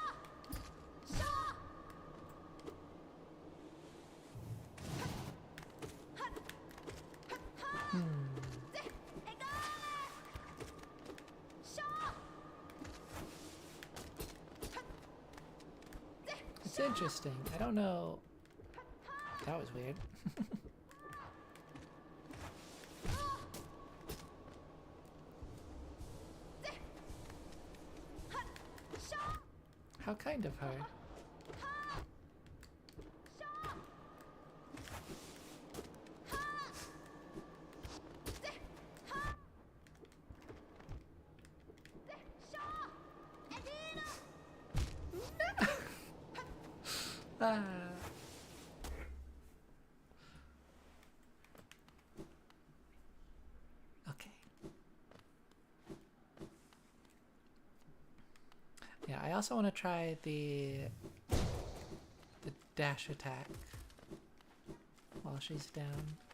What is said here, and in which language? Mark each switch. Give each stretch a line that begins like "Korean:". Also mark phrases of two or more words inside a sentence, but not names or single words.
English: Shaw! Hut! Hut! Ha! De! Egale! Shaw! Hut! De! It's interesting. I don't know. That was weird. De! Hut! Shaw! How kind of her. Ha! Shaw! Ha! De! Ha! De! Shaw! Edina! Ah. Okay. Yeah, I also want to try the dash attack while she's down.